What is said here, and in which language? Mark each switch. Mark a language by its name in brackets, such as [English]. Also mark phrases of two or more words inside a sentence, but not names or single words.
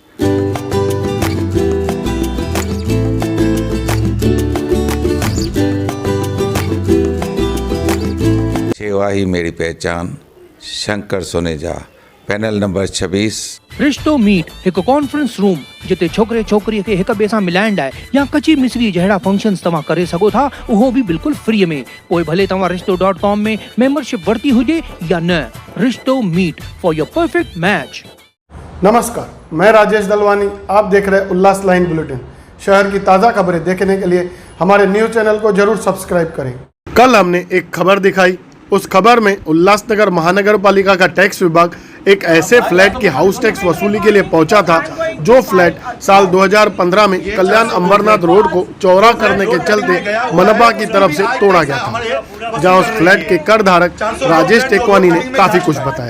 [Hindi] सेवा ही मेरी पहचान, शंकर सोनेजा, पैनल नंबर 26। [Sindhi] रिश्तो मीट एक [English] conference room [Sindhi] जिते छोकरे छोकरी के एक ॿिए सां मिलाइण लाइ या कची मिसरी जहिड़ा फंक्शन्स तव्हां करे सघो था, उहो भी बिल्कुल फ्री में। पोइ भले तव्हां रिश्तो.com में मेंबरशिप वरती हुजे या न। [English] Rishto meet for your perfect match. [Hindi] नमस्कार, मैं राजेश दलवानी। आप देख रहे हैं उल्लास लाइन बुलेटिन। शहर की ताज़ा खबरें देखने के लिए हमारे [English] news channel [Hindi] को जरूर सब्सक्राइब करें। कल हमने एक खबर दिखाई। उस खबर में उल्लासनगर महानगर पालिका का टैक्स विभाग एक ऐसे फ्लैट की [English] house tax [Hindi] वसूली के लिए पहुंचा था जो फ्लैट साल 2015 में कल्याण अंबरनाथ रोड को चौड़ा करने के चलते मनपा की तरफ से तोड़ा गया था, जहां उस फ्लैट के कर धारक राजेश टेकवानी ने काफ़ी कुछ बताया।